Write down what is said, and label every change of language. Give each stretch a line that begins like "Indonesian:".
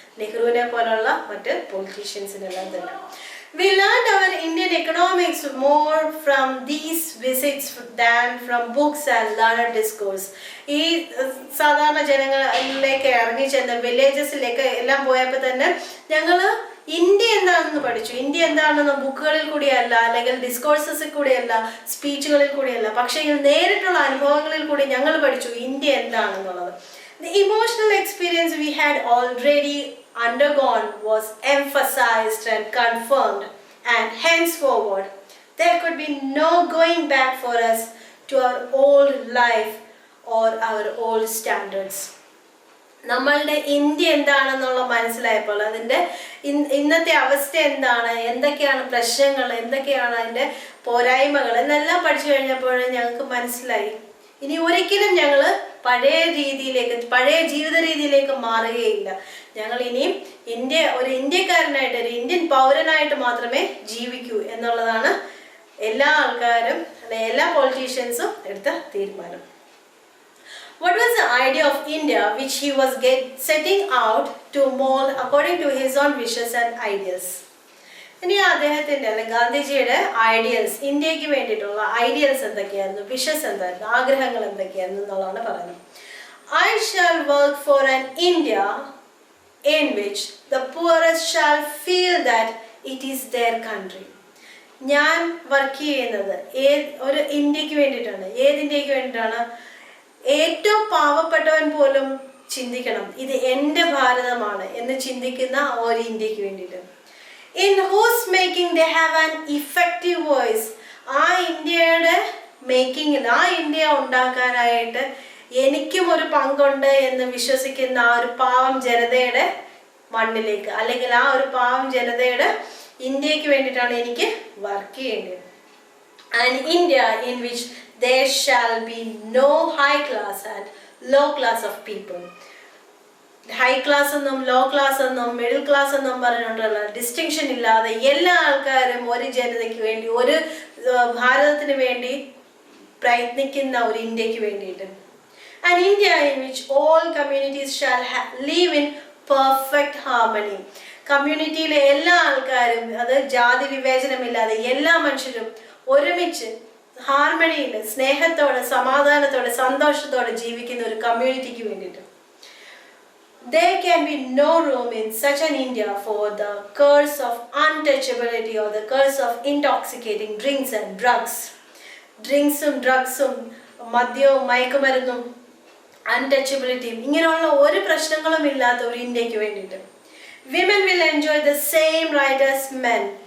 Malayalam: നെഹ്റുവിനെ പോലുള്ള മറ്റ് പൊളിറ്റീഷ്യൻസിനെല്ലാം തന്നെ.
English: We learned our Indian economics more from these visits than from books and learned discourse.
Malayalam: ഈ സാധാരണ ജനങ്ങളിലേക്ക് ഇറങ്ങി ചെന്ന വില്ലേജസിലേക്ക് എല്ലാം പോയപ്പോൾ തന്നെ ഞങ്ങൾ ഇന്ത്യ എന്താണെന്ന് പഠിച്ചു. ഇന്ത്യ എന്താണെന്ന് ബുക്കുകളിൽ കൂടിയല്ല, അല്ലെങ്കിൽ ഡിസ്കോഴ്സസിൽ കൂടിയല്ല, സ്പീച്ചുകളിൽ കൂടിയല്ല, പക്ഷേ നേരിട്ടുള്ള അനുഭവങ്ങളിൽ കൂടി ഞങ്ങൾ പഠിച്ചു ഇന്ത്യ എന്താണെന്നുള്ളത്.
English: The emotional experience we had already undergone was emphasized and confirmed, and henceforward there could be no going back for us to our old life or our old standards.
Malayalam: നമ്മളുടെ ഇന്ത്യ എന്താണെന്നുള്ള മനസ്സിലായപ്പോൾ അതിൻ്റെ ഇന്നത്തെ അവസ്ഥ എന്താണ്, എന്തൊക്കെയാണ് പ്രശ്നങ്ങൾ, എന്തൊക്കെയാണ് അതിൻ്റെ പോരായ്മകൾ എന്നെല്ലാം പഠിച്ചു കഴിഞ്ഞപ്പോൾ ഞങ്ങൾക്ക് മനസ്സിലായി ഇനി ഒരിക്കലും ഞങ്ങൾ പഴയ ജീവിത രീതിയിലേക്ക് മാറുകയില്ല. ഞങ്ങൾ ഇനിയും ഒരു ഇന്ത്യക്കാരനായിട്ട്, ഒരു ഇന്ത്യൻ പൗരനായിട്ട് മാത്രമേ ജീവിക്കൂ എന്നുള്ളതാണ് എല്ലാ ആൾക്കാരും, എല്ലാ പൊളിറ്റീഷ്യൻസും എടുത്ത തീരുമാനം.
English: What was the idea of India which he was setting out to mold according to his own wishes and ideals?
Malayalam: ഇനി അദ്ദേഹത്തിൻ്റെ അല്ലെങ്കിൽ ഗാന്ധിജിയുടെ ഐഡിയൽസ്, ഇന്ത്യക്ക് വേണ്ടിയിട്ടുള്ള ഐഡിയൽസ് എന്തൊക്കെയായിരുന്നു, വിഷസ് എന്തായിരുന്നു, ആഗ്രഹങ്ങൾ എന്തൊക്കെയായിരുന്നു എന്നുള്ളതാണ് പറയുന്നത്.
English: I shall work for an India in which the poorest shall feel that it is their country.
Malayalam: ഞാൻ വർക്ക് ചെയ്യുന്നത് ഒരു ഇന്ത്യക്ക് വേണ്ടിയിട്ടാണ്. ഏത് ഇന്ത്യക്ക് വേണ്ടിയിട്ടാണ്? ഏറ്റവും പാവപ്പെട്ടവൻ പോലും ചിന്തിക്കണം ഇത് എൻ്റെ ഭാരതമാണ് എന്ന് ചിന്തിക്കുന്ന ഒരു ഇന്ത്യക്ക് വേണ്ടിയിട്ട്.
English: In whose making they have an effective voice.
Malayalam: ആ ഇന്ത്യയുടെ മേക്കിങ്ങിൽ, ആ ഇന്ത്യ ഉണ്ടാക്കാനായിട്ട് എനിക്കും ഒരു പങ്കുണ്ട് എന്ന് വിശ്വസിക്കുന്ന ആ ഒരു പാവം ജനതയുടെ മണ്ണിലേക്ക്, അല്ലെങ്കിൽ ആ ഒരു പാവം ജനതയുടെ ഇന്ത്യക്ക് വേണ്ടിയിട്ടാണ് എനിക്ക് വർക്ക് ചെയ്യേണ്ടത്.
English: An India in which there shall be no high class and low class of people.
Malayalam: High class എന്നും ലോ ക്ലാസ് എന്നും മിഡിൽ ക്ലാസ് എന്നും പറഞ്ഞുകൊണ്ടുള്ള ഡിസ്റ്റിങ്ഷൻ ഇല്ലാതെ എല്ലാ ആൾക്കാരും ഒരു ജനതയ്ക്ക് വേണ്ടി, ഒരു ഭാരതത്തിന് വേണ്ടി പ്രയത്നിക്കുന്ന ഒരു ഇന്ത്യക്ക് വേണ്ടിയിട്ട്.
English: An India in which all communities shall live in perfect harmony.
Malayalam: കമ്മ്യൂണിറ്റിയിലെ എല്ലാ ആൾക്കാരും, അത് ജാതി വിവേചനമില്ലാതെ എല്ലാ മനുഷ്യരും ഒരുമിച്ച് ഹാർമണിയിൽ സ്നേഹത്തോടെ, സമാധാനത്തോടെ, സന്തോഷത്തോടെ ജീവിക്കുന്ന ഒരു കമ്മ്യൂണിറ്റിക്ക് വേണ്ടിയിട്ട്.
English: There can be no room in such an India for the curse of untouchability or the curse of intoxicating drinks and drugs.
Malayalam: ഡ്രഗ്സും മദ്യവും മയക്കുമരുന്നും അൺടച്ചബിലിറ്റിയും ഇങ്ങനെയുള്ള ഒരു പ്രശ്നങ്ങളും ഇല്ലാത്ത ഒരു ഇന്ത്യക്ക് വേണ്ടിയിട്ട്.
English: Women will enjoy the same right as men.